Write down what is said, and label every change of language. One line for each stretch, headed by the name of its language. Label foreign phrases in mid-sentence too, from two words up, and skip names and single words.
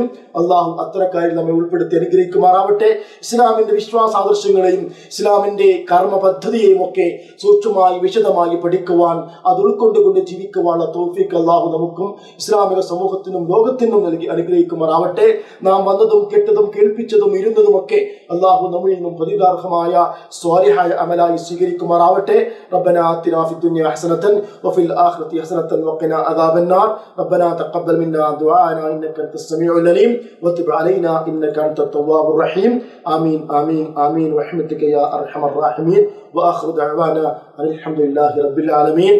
Malayalam: അല്ലാഹു അത്തരക്കാരിൽ നമ്മെ ഉൾപ്പെടുത്തി അനുഗ്രഹിക്കുമാറാവട്ടെ. ഇസ്ലാമിന്റെ വിശ്വാസാദർശങ്ങളെയും ഇസ്ലാമിന്റെ കർമ്മ പദ്ധതിയെയും ഒക്കെ സൂക്ഷ്മമായി വിശദമായി പഠിക്കുവാൻ അത് ഉൾക്കൊണ്ടുകൊണ്ട് ജീവിക്കുവാനുള്ള തൗഫീഖ് അല്ലാഹു നമുക്കും ഇസ്ലാമിക സമൂഹത്തിനും ലോകത്തിനും നൽകി അനുഗ്രഹിക്കുമാറാവട്ടെ. നാം വന്നതും കേട്ടതും കേൾപ്പിച്ചതും ഇരുന്നതും ഒക്കെ അല്ലാഹു നമ്മിൽ നിന്നും പ്രതികാർഹമായ സ്വാലിഹായ അമലായി സ്വീകരിക്കുമാറാവട്ടെ.
Arabic: ربنا آتنا في الدنيا حسنة وفي الآخرة حسنة وقنا عذاب النار. ربنا تقبل منا دعاءنا إنك أنت السميع العليم وتب علينا إنك أنت التواب الرحيم. آمين آمين آمين برحمتك يا أرحم الراحمين. وآخر دعوانا أن الحمد لله رب العالمين.